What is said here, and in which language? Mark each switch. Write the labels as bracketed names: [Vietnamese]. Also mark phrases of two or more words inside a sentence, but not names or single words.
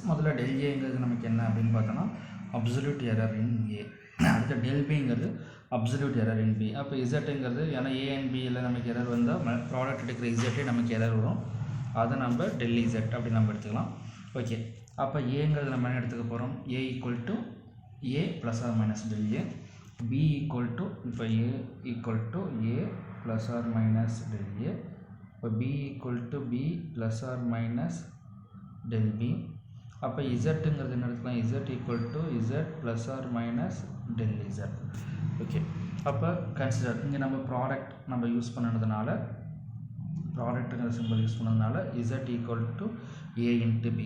[Tamil] முதல்ல ΔAங்கிறது நமக்கு என்ன அப்படின்னு பார்த்தோன்னா [English] absolute error in A. [Tamil] அடுத்து ΔBங்கிறது [English] absolute error in B. [Tamil] அப்போ இசட்டுங்கிறது, ஏன்னா [English] A and B [Tamil] யில் நமக்கு எரர் வந்தால் ப்ராடக்ட் எடுக்கிற இசட்டே நமக்கு எரர் வரும், அதை நம்ம ΔZ அப்படி நம்ம எடுத்துக்கலாம். ஓகே, அப்போ ஏங்கிறது நம்ம என்ன எடுத்துக்க போகிறோம், A = A ± ΔA. B = இப்போ A = A ± ΔA. இப்போ B = B ± ΔB. அப்போ இசட்டுங்கிறது என்ன எடுத்துக்கலாம், Z = Z ± ΔZ. ஓகே, அப்போ கன்சிடர் இங்கே நம்ம ப்ராடக்ட் நம்ம யூஸ் பண்ணதுனால, ப்ராடக்ட்டுங்கிற [English] symbol use [Tamil] பண்ணதுனால Z = A × B.